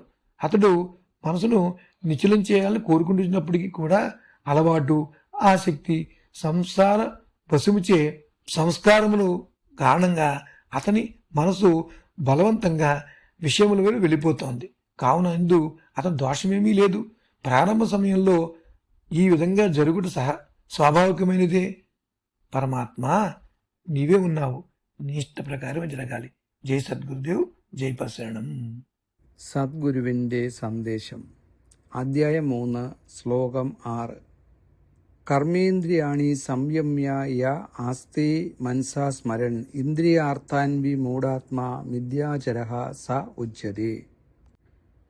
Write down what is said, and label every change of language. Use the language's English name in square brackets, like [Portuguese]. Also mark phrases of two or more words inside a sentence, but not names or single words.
[Telugu] అతడు మనసును నిశ్చలం చేయాలని కోరుకుంటున్నప్పటికీ కూడా అలవాటు, ఆసక్తి, సంసార వశముచే సంస్కారములు కారణంగా అతని మనసు బలవంతంగా విషయముల వైపు వెళ్ళిపోతోంది. కావున ఇందు అతని దోషమేమీ లేదు. ప్రారంభ సమయంలో ఈ విధంగా జరుగుట స్వాభావికమైనదే. పరమాత్మ నీవే ఉన్నావు, నీ ఇష్ట ప్రకారం జరగాలి. జై సద్గురుదేవ్, జై పరశరణం. [Malayalam] സദ്ഗുരുവിൻ്റെ സന്ദേശം അധ്യായം 3 ശ്ലോകം 6 [Sanskrit] कर्मेन्द्रियाणि संयम्य य आस्ते मनसा स्मरन् इन्द्रियार्थान् विमूढात्मा मिथ्याचारः स उच्यते.